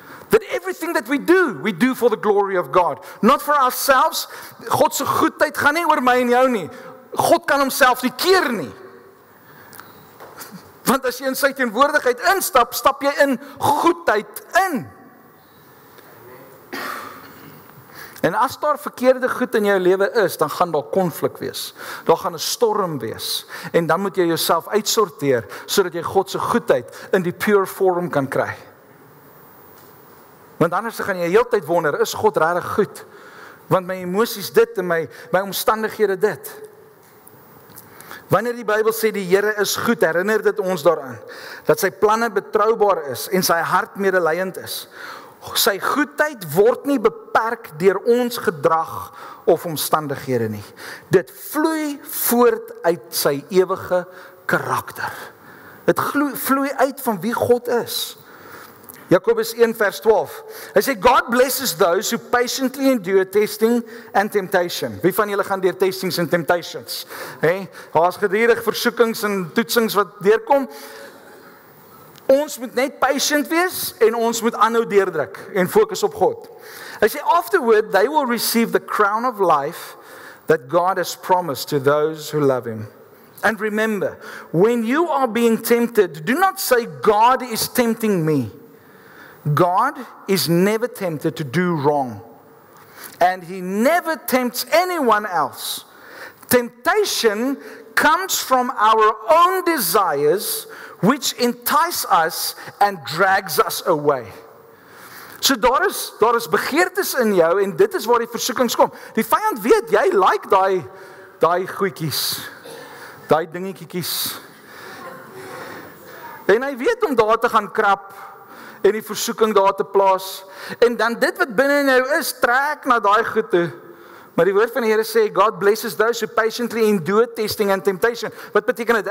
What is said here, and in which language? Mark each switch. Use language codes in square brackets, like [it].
[en] That everything that we do for the glory of God. Not for ourselves. [af] God se goedheid gaan nie oor my en jou nie. God kan homself nie keer nie. Want as jy in sy teenwoordigheid instap, stap jy in goedheid in. En as daar verkeerde goed in jou lewe is, dan gaan daar konflik wees. Daar gaan 'n storm wees. En dan moet jy jouself uitsorteer, sodat jy God se goedheid in die pure vorm kan kry. Want anders gaan jy heeltyd wonder, is God regtig goed? Want my emosies dit en my omstandighede dit. Wanneer die Bybel sê die Here is goed, herinner dit ons daaraan, dat sy planne betroubaar is en sy hart medelydend is. Sy goedheid word nie beperk deur ons gedrag of omstandighede nie. Dit vloei voort uit sy ewige karakter. Dit vloei uit van wie God is. Jakobus 1 vers 12. Hy sê, [en] God blesses those who patiently endure testing and temptation. [af] Wie van julle gaan deur [en] testings and temptations? [af] Daar's gedurig versoekings en toetsings wat deurkom. Ons moet net patient wees en ons moet aanhou deurdruk en fokus op God. Hy sê, [en] afterward they will receive the crown of life that God has promised to those who love him. And remember, when you are being tempted, do not say, God is tempting me. God is never tempted to do wrong. And he never tempts anyone else. Temptation comes from our own desires, which entice us and drags us away. [af] So daar is begeertes in jou en dit is waar die versoekings kom. Die vyand weet, jy like daai goedjies, daai dingetjies. En hy weet om daar te gaan krap en die versoeking daar te plaas. En dan dit wat binne in jou is, trek na daai goed toe. Maar die woord van die Here sê, [en] God blesses those who patiently endure testing and temptation. [af] Wat beteken dit?